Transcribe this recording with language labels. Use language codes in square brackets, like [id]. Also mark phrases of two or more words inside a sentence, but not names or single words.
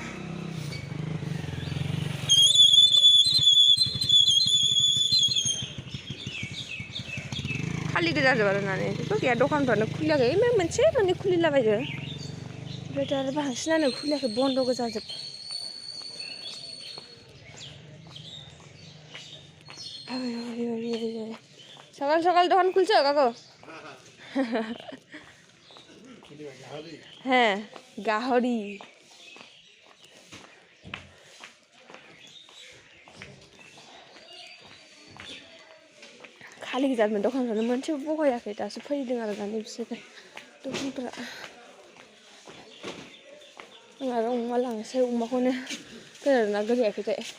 [brx] खालि गोजाजोब आरोना जेबो गैया दखानफ्रानो खुलियाखै मोनसे मोननै खुलिलाबायो ओमफ्राय दा आरो बांसिनानो खुलियाखै बन्द' गोजाजोब [bn] সকাল দোকান খুলছো কাকু হ্যাঁ গাহরি [brx] खालि गोजामोन दखानफ्रानो मोनसेबो बहायाखै दासो फैदों आरो दानि बिसोरो दखानफ्रा आं आरो अमा लांनोसै अमाखौनो गोदाना गोदायाखैथाय